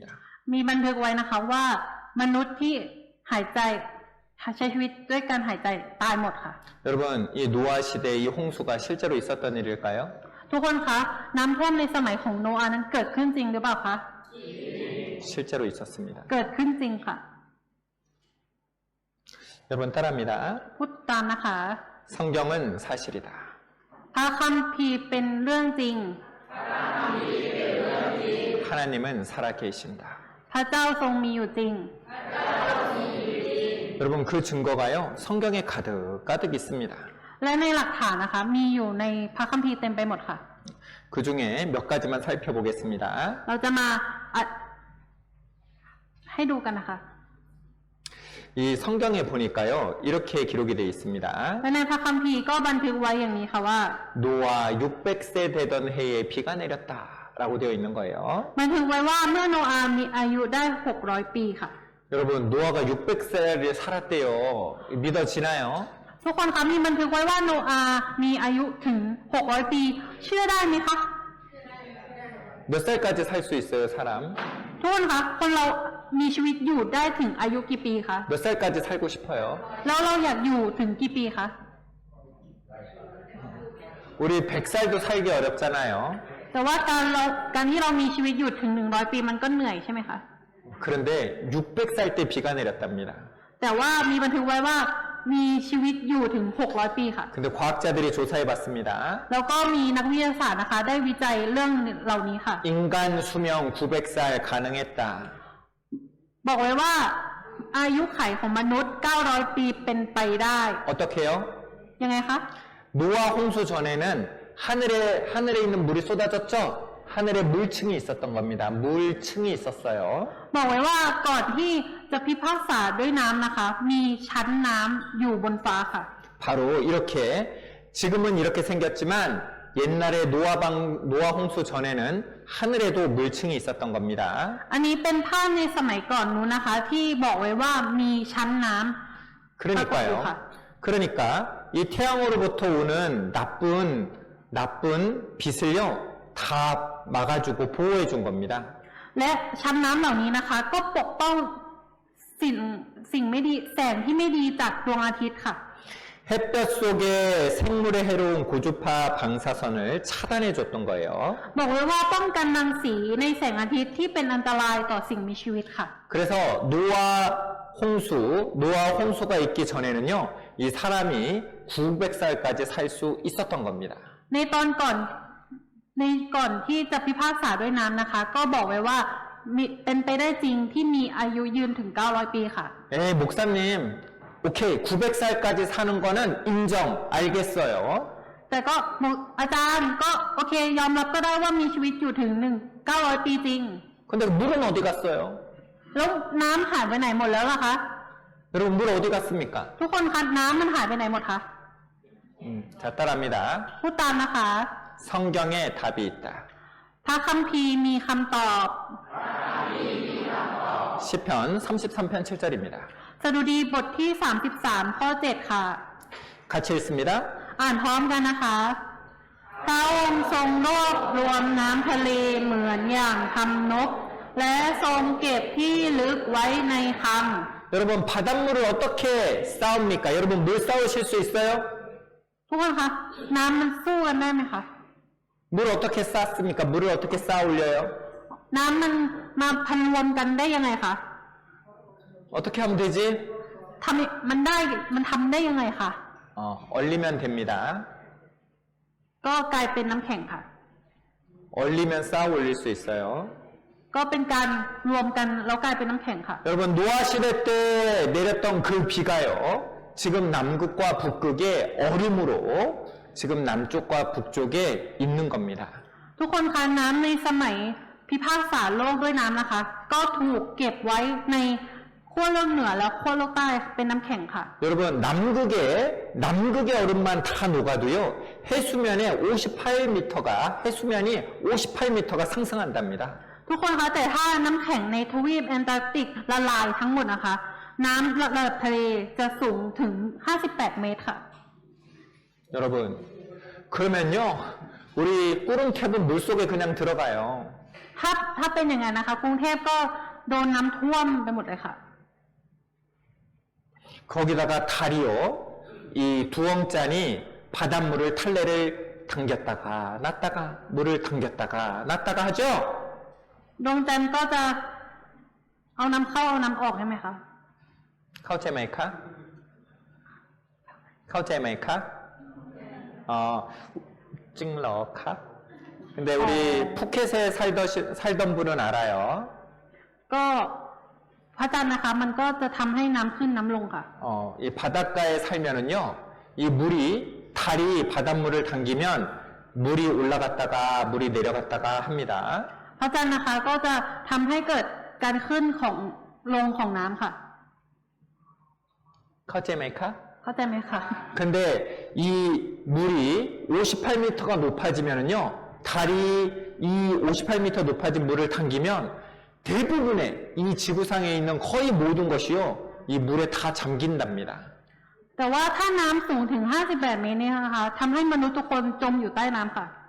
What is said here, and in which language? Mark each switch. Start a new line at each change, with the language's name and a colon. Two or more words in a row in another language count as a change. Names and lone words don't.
Thai: มีบันทึกไว้นะคะว่ามนุษย์ที่หายใจใช้ชีวิตด้วยการหายใจตายหมดค่ะ
Korean: 여러분, 이 노아 시대에 이 홍수가 실제로 있었던 일일까요?
Thai: ทุกคนคะน้ำท่วมในสมัยของโนอาห์นั้นเกิดขึ้นจริงหรือเปล่าคะ
Korean: 실제로 있었습니다.
Thai: เกิดขึ้นจริงค่ะ
Korean: 여러분 따라합니다.
Thai: พูดตามนะคะ
Korean: 성경은 사실이다.
Thai: พระคัมภีร์เป็นเรื่องจริง
Korean: 하나님은 살아계신다.
Thai: พระเจ้าทรงมีอยู่จริง
Korean: 여러분 그 증거가요 성경에 가득 있습니다.
Thai: และในหลักฐานนะคะมีอยู่ในพระคัมภีร์เต็มไปหมดค่ะ
Korean: 그 중에 몇 가지만 살펴보겠습니다.
Thai: เราจะมาให้ดูกันนะคะ
Korean: 이 성경에 보니까요 이렇게 기록이 되어 있습니다.
Thai: และในพระคัมภีร์ก็บันทึกไว้อย่างนี้ค่ะว่า
Korean: 노아 600세 되던 해에 비가 내렸다라고 되어 있는 거예요.
Thai: บันทึกไว้ว่าเมื่อโนอาห์มีอายุได้600 ปีค่ะ
Korean: 여러분 노아가 600세를 살았대요. 믿어지나요?
Thai: ทุกคนคะมีบันทึกไว้ว่าโนอาห์มีอายุถึง600 ปี เชื่อได้ไหมคะ
Korean: 몇 살까지 살 수 있어요 사람?
Thai: ทุกคนคะคนเรามีชีวิตอยู่ได้ถึงอายุกี่ปีคะ
Korean: 몇 살까지 살고 싶어요?
Thai: แล้วเราอยากอยู่ถึงกี่ปีคะ
Korean: 우리 100살도 살기 어렵잖아요.
Thai: แต่ว่าการที่เรามีชีวิตอยู่ถึง100 ปีมันก็เหนื่อยใช่ไหมคะ
Korean: 그런데 600살 때 비가 내렸답니다.
Thai: แต่ว่ามีบันทึกไว้ว่ามีชีวิตอยู่ถึง600 ปีค่ะ
Korean: 근데 과학자들이 조사해 봤습니다.
Thai: แล้วก็มีนักวิทยาศาสตร์นะคะ ได้วิจัยเรื่องเหล่านี้ค่ะ
Korean: 인간 수명 900살 가능했다.
Thai: บอกไว้ว่าอายุไขของมนุษย์900 ปีเป็นไปได้
Korean: 어떻게요?
Thai: ยังไงคะ
Korean: 노아 홍수 전에는 하늘에 있는 물이 쏟아졌죠? 하늘에 물층이 있었던 겁니다. 물층이 있었어요.
Thai: บอกไว้ว่าก่อนที่จะพิพากษาด้วยน้ำนะคะ มีชั้นน้ำอยู่บนฟ้าค่ะ
Korean: 바로 이렇게 지금은 이렇게 생겼지만 옛날에 노아 홍수 전에는 하늘에도 물층이 있었던 겁니다.
Thai: อันนี้เป็นภาพในสมัยก่อนนู้นนะคะ ที่บอกไว้ว่ามีชั้นน้ำ
Korean: 그러니까요. 그러니까 이 태양으로부터 오는 나쁜 빛을요 다 막아주고 보호해 준 겁니다.
Thai: และชั้นน้ำเหล่านี้นะคะ ก็ปกป้องสิ่งไม่ดีแสงที่ไม่ดีจากดวงอาทิตย์ค่ะ
Korean: 햇볕 속에 생물의 해로운 고주파 방사선을 차단해 줬던 거예요.
Thai: บอกไว้ว่าป้องกันรังสีในแสงอาทิตย์ที่เป็นอันตรายต่อสิ่งมีชีวิตค่ะ
Korean: 그래서 노아 홍수가 있기 전에는요, 이 사람이 900살까지 살 수 있었던 겁니다.
Thai: ในตอนก่อนที่จะพิพากษาด้วยน้ำนะคะ ก็บอกไว้ว่าเป็นไปได้จริงที่มีอายุยืนถึง 900 ปีค่ะ
Korean: 목사님, 오케이, 900살까지 사는 거는 인정, 알겠어요.
Thai: แต่ก็อาจารย์ก็โอเคยอมรับก็ได้ว่ามีชีวิตอยู่ถึง900 ปีจริง
Korean: 근데 물은 어디 갔어요?
Thai: แล้วน้ำหายไปไหนหมดแล้วล่ะคะ
Korean: 여러분, 물 어디 갔습니까?
Thai: ทุกคนคะน้ำมันหายไปไหนหมดคะ
Korean: 자, 따라합니다.
Thai: พูดตามนะคะ
Korean: 성경에 답이 있다.
Thai: พระคัมภีร์มีคำตอบ
Korean: 시편 33편 7절입니다.
Thai: สดุดีบทที่33ข้อ7ค่ะ
Korean: 같이 읽습니다.
Thai: อ่านพร้อมกันนะคะพระองค์ทรงรวบรวมน้ำทะเลเหมือนอย่างทำนก และทรงเก็บที่ลึกไว้ในคำ
Korean: 여러분, 바닷물을 어떻게 쌓습니까? 여러분, 물 쌓으실 수 있어요?
Thai: ทุกคนคะน้ำมันสู้กันได้ไหมคะ
Korean: 물 어떻게 쌓습니까? 물을 어떻게 쌓아 올려요?
Thai: น้ำมันมาพันวนกันได้ยังไงคะ
Korean: 어떻게 하면 되지?
Thai: มันทำได้ยังไงคะ
Korean: 얼리면 됩니다.
Thai: ก็กลายเป็นน้ำแข็งค่ะ
Korean: 얼리면 쌓아 올릴 수 있어요.
Thai: ก็เป็นการรวมกันแล้วกลายเป็นน้ำแข็งค่ะ
Korean: 여러분, 노아 시대 때 내렸던 그 비가요. 지금 남극과 북극의 얼음으로 지금 남쪽과 북쪽에 있는 겁니다.
Thai: ทุกคนคะน้ำในสมัยพิพากษาโลกด้วยน้ำนะคะ ก็ถูกเก็บไว้ในขั้วโลกเหนือและขั้วโลกใต้เป็นน้ำแข็งค่ะ
Korean: 여러분, 남극의 얼음만 다 녹아도요, 해수면이 58m가 상승한답니다.
Thai: ทุกคนคะแต่ถ้าน้ำแข็งในทวีปแอนตาร์กติกละลายทั้งหมดนะคะ น้ำระดับทะเลจะสูงถึง58 เมตรค่ะ
Korean: 여러분, 그러면요, 우리 꾸릉캡은 물속에 그냥 들어가요.
Thai: ถ้าเป็นอย่างนั้นนะคะ กรุงเทพก็โดนน้ำท่วมไปหมดเลยค่ะ
Korean: 거기다가 달이요, 이 두엉짠이 바닷물을 탈레를 당겼다가 놨다가 물을 당겼다가 놨다가 하죠?
Thai: ดวงจันทร์ก็จะเอาน้ำเข้าเอาน้ำออกใช่ไหมคะ เข้าใจไหมคะ? เข้าใจไหมคะ? จริงเหรอคะ?
Korean: 근데 우리 푸켓에 살던 분은 알아요.
Thai: ก็พระจันทร์นะคะ มันก็จะทำให้น้ำขึ้นน้ำลงค่ะ
Korean: 이 바닷가에 살면은요, 이 달이 바닷물을 당기면 물이 올라갔다가 물이 내려갔다가 합니다.
Thai: พระจันทร์นะคะก็จะทำให้เกิดการขึ้นของลงของน้ำค่ะ เข้าใจไหมคะ? เข้าใจไหมคะ
Korean: 근데 이 물이 58m가 높아지면은요, 달이 이 58m 높아진 물을 당기면 대부분의 이 지구상에 있는 거의 모든 것이요, 이 물에 다 잠긴답니다.
Thai: แต่ว่าถ้าน้ำสูงถึง58 เมตรเนี่ยนะคะทำให้มนุษย์ทุกคนจมอยู่ใต้น้ำค่ะ